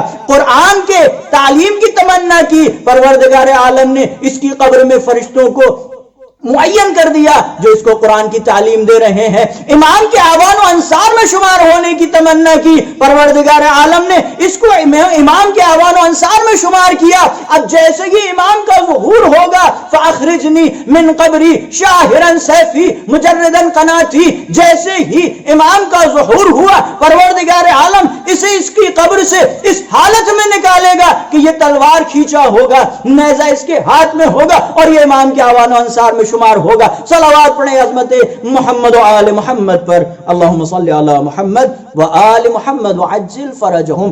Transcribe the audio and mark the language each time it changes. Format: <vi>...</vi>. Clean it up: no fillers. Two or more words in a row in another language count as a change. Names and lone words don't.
<ur>قرآن کے تعلیم کی تمنا کی، پروردگار عالم نے اس کی قبر میں فرشتوں کو معین کر دیا جو اس کو قرآن کی تعلیم دے رہے ہیں۔ امام کے آوان و انصار میں شمار ہونے کی تمنا کی، پروردگار عالم نے اس کو امام کے آوان و انصار میں شمار کیا۔ اب جیسے ہی امام کا ظہور ہوگا،</ur> <ar>فاخرجنی من قبری شاہرا سیفی مجردا قناتی،</ar> <ur>جیسے ہی امام کا ظہور ہوا، پروردگار عالم اسے اس کی قبر سے اس حالت میں نکالے گا کہ یہ تلوار کھینچا ہوگا، نیزہ اس کے ہاتھ میں ہوگا، اور یہ امام کے آوان و انصار میں شمار ہوگا۔ صلوات پڑھیں عظمت محمد و آل محمد پر،</ur> <ar>اللہم صلی علی محمد و آل محمد وعجل فرجہم۔</ar>